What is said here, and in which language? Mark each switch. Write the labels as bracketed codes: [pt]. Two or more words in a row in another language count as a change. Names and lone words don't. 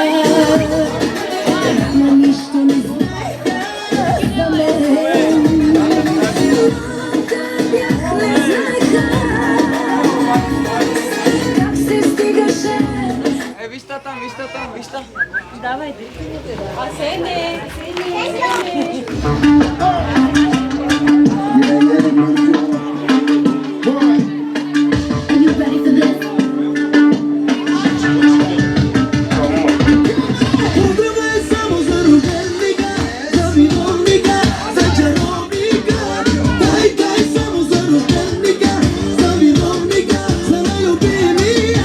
[bg] Но нищо не знаеха за мен. Малка бях, не знаеха как се стигаше. Вижте там, вижте там, вижте. [en] Are you ready for this? [bg] Поздравя само за рожденика, за виновника, за чаровника. Дай само за рожденика, за виновника, за най-любимия.